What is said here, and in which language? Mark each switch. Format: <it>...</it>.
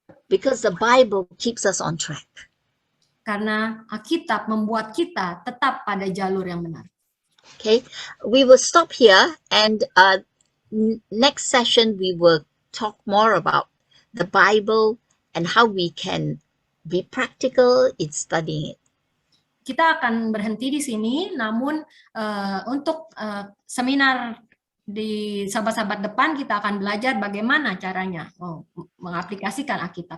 <en>Because the Bible keeps us on track.</en> <id>Karena Alkitab membuat kita tetap pada jalur yang benar.</id> <en>Okay, we will stop here, and next session we will talk more about the Bible and how we can be practical in studying it.</en> <id>Kita akan berhenti di sini, namun untuk seminar di sahabat-sahabat depan kita akan belajar bagaimana caranya mengaplikasikan Alkitab.</id>